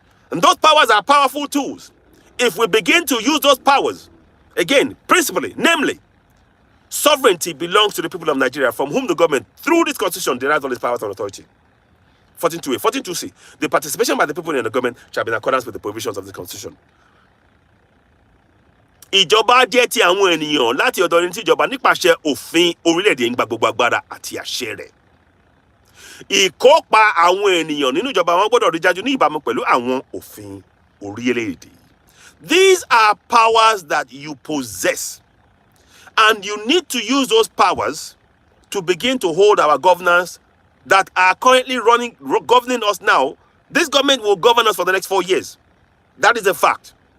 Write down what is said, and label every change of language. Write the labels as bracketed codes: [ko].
[en] And those powers are powerful tools. If we begin to use those powers, again, principally, namely, sovereignty belongs to the people of Nigeria, from whom the government, through this constitution, derives all its powers and authority. 14.2a, 14.2c. The participation by the people in the government shall be in accordance with the provisions of the constitution. [yo] Ìjọba jẹ́ ti àwọn ènìyàn láti ọ̀dọ̀ ẹni tí ìjọba nípasẹ̀ òfin orílẹ̀-èdè ń gba gbogbo agbára àti àṣẹ rẹ̀. Ìkópa àwọn ènìyàn nínú ìjọba wọn gbọ́dọ̀ rí dájú ní ìbámu pẹ̀lú àwọn òfin orílẹ̀-èdè. [en] These are powers that you possess. And you need to use those powers to begin to hold our governors that are currently governing us now. This government will govern us for the next 4 years. That is a fact.